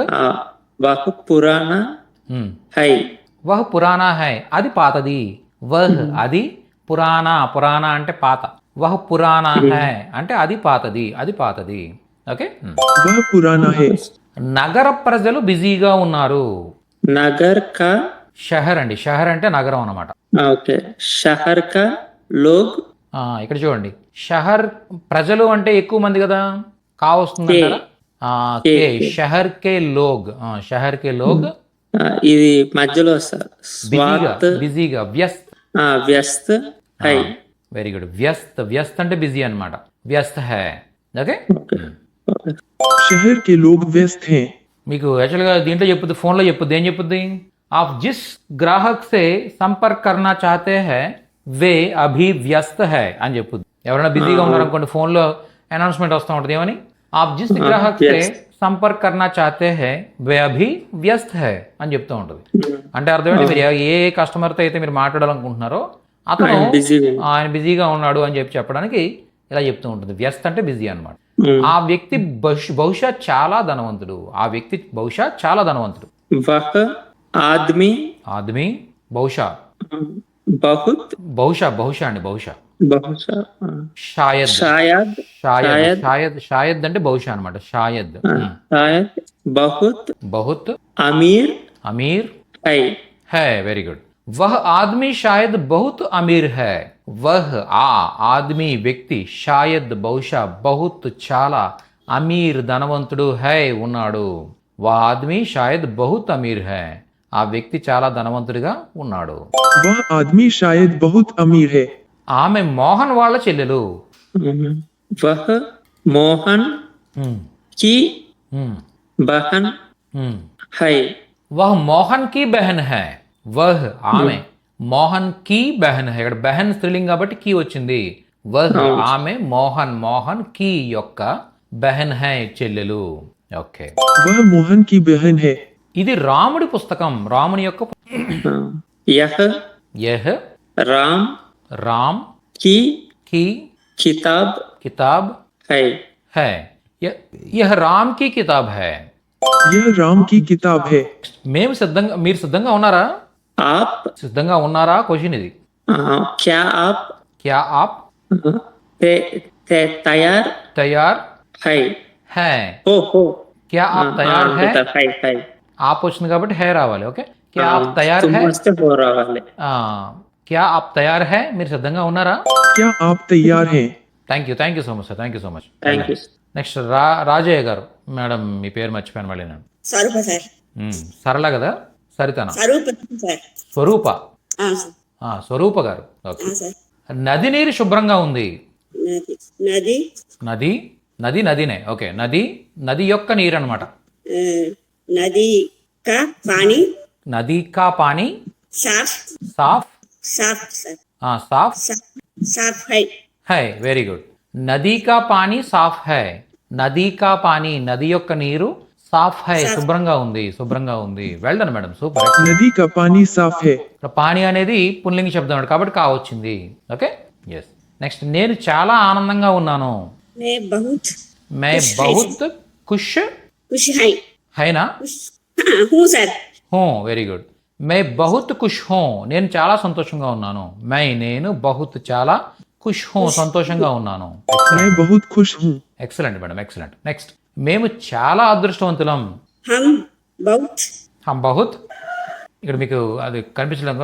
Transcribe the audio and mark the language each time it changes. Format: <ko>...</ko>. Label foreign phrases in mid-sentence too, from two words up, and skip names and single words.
<hi>पुराना है. वह पुराना है</hi> <te>అది పాతది. వహ్ అది పురాణ అంటే పాత.</te> <hi>वह पुराना है</hi> <te>అంటే అది పాతది. ఓకే,</te> <hi>वह पुराना है.</hi> <te>నగర ప్రజలు బిజీగా ఉన్నారు.</te> <hi>नगर का</hi> <te>షహర్ అండి. షహర్ అంటే నగరం అన్నమాట. ఓకే,</te> <hi>शहर का लोग.</hi> <te>ఇక్కడ చూడండి, షహర్ ప్రజలు అంటే ఎక్కువ మంది కదా, కా వస్తుంది అంటారా?</te> <hi>शहर के लोग.</hi> <te>ఇది మధ్యలో సార్. బిజీగా</te> <hi>व्यस्त है.</hi> <en>very good.</en> <te>వ్యస్త అంటే బిజీ అన్నమాట.</te> <hi>व्यस्त है.</hi> <te>ఓకే,</te> <hi>शहर के लोग व्यस्त हैं.</hi> <te>మీకు యాక్చువల్గా దీంట్లో చెప్పుద్ది, ఫోన్లో చెప్పుద్ది. ఏం చెప్పుద్ది?</te> <hi>आप जिस ग्राहक से संपर्क करना चाहते हैं वे अभी व्यस्त है అని చెప్పుద్ది.</hi> <te>ఎవరైనా బిజీగా ఉన్నారనుకోండి, ఫోన్లో అనౌన్స్మెంట్ వస్తూ ఉంటుంది. ఏమని?</te> <hi>आप जिस ग्राहक से संपर्क करना चाहते हैं वे अभी व्यस्त है</hi> <te>అని చెప్తూ ఉంటుంది. అంటే అర్థం ఏంటి? మీరు ఏ కస్టమర్తో అయితే మీరు మాట్లాడాలనుకుంటున్నారో అతను ఆయన బిజీగా ఉన్నాడు అని చెప్పడానికి ఇలా చెప్తూ ఉంటుంది. వ్యస్త అంటే బిజీ అనమాట. ఆ వ్యక్తి బహుశా చాలా ధనవంతుడు. ఆ వ్యక్తి బహుశా చాలా ధనవంతుడు.</te> <hi>वह आदमी ఆద్మీ బహుశా बहुत</hi> <te>బహుశా అండి బహుశా बहुशा</te> <hi>షాయద్ शायद शायद शायद शायद</hi> <te>అంటే బహుశా అనమాట.</te> <hi>షాయద్ शायद बहुत బహుత్ अमीर అమీర్ है</hi> <en>very good.</en> <hi>वह आदमी शायद बहुत अमीर है. वह आदमी వ్యక్తి शायद బహుశా बहुत చాలా అమీర్ ధనవంతుడు है ఉన్నాడు. वह आदमी शायद बहुत अमीर है.</hi> <te>ఆ వ్యక్తి చాలా ధనవంతుడిగా ఉన్నాడు.</te> <hi>वह आदमी शायद बहुत अमीर है.</hi> <te>ఆమె మోహన్ వాళ్ళ చెల్లెలు.</te> <hi>वह मोहन की बहन है. वह मोहन की बहन है. वह ఆమె మోహన్ की बहन है.</hi> <te>ఇక్కడ బెహన్ స్త్రీలింగ్ కాబట్టి కీ వచ్చింది. వహ్ ఆమె మోహన్ की యొక్క బెహన్ है చెల్లెలు. ఓకే,</te> <hi>वह मोहन की बहन है.</hi> <te>ఇది రాముడి పుస్తకం. రాముని యొక్క</te> <hi>यह యహ్ राम రామ్ की की किताब किताब है. है. यह రామ్ की किताब है. यह राम की किताब है.</hi> <te>మీరు సిద్ధంగా ఉన్నారా?</te> <hi>आप</hi> <te>సిద్ధంగా ఉన్నారా క్వశ్చన్ ఇది.</te> <hi>क्या आप क्या आप तैयार तैयार है. हो क्या आप तैयार है? है.</hi> <te>आप వచ్చింది కాబట్టి హే రావాలి. ఓకే,</te> <hi>क्या आप तैयार है? हो रहा है. क्या आप तैयार है?</hi> <te>మీరు సిద్ధంగా ఉన్నారా?</te> <hi>क्या आप तैयार हैं?</hi> <en>thank you so much sir. thank you so much. Thank you.</en> <te>నెక్స్ట్ రాజయ్య గారు. మేడం మీ పేరు మర్చిపోయాను మళ్ళీ నేను. స్వరూప సార్. సరళ కదా? సరితనా? స్వరూప సార్. స్వరూప. సార్. స్వరూప గారు. ఓకే. సార్. నది నీరు శుభ్రంగా ఉంది. నది నదినే. ఓకే, నది యొక్క నీరు అనమాట.</te> <hi>नदी का पानी नदी का पानी సాఫ్ సాఫ్ साफ सर. సాఫ్ साफ है.</hi> <en>very good.</en> <hi>नदी का पानी साफ है। नदी का पानी</hi> <te>నది యొక్క నీరు</te> <hi>साफ है</hi> <te>శుభ్రంగా ఉంది.</te> <en>well done madam, super.</en> <hi>नदी का पानी साफ है.</hi> <te>పానీ అనేది పుల్లింగ శబ్దం కాబట్టి కా వచ్చింది.</te> <en>okay, yes.</en> <te>నెక్స్ట్, నేను చాలా ఆనందంగా ఉన్నాను.</te> <hi>मैं बहुत खुश है ना? हूँ सर. हूँ,</hi> <en>వెరీ గుడ్.</en> <hi>मैं बहुत खुश हूँ.</hi> <te>నేను చాలా సంతోషంగా ఉన్నాను. నేను बहुत చాలా</te> <hi>खुश हूँ</hi> <te>సంతోషంగా ఉన్నాను.</te> <hi>मैं बहुत खुश हूँ.</hi> <en>excellent madam, excellent.</en> <te>నెక్స్ట్, మేము చాలా అదృష్టవంతులం.</te> <hi>हम बहुत</hi> <te>ఇక్కడ మీకు అది కనిపించలేదు.</te>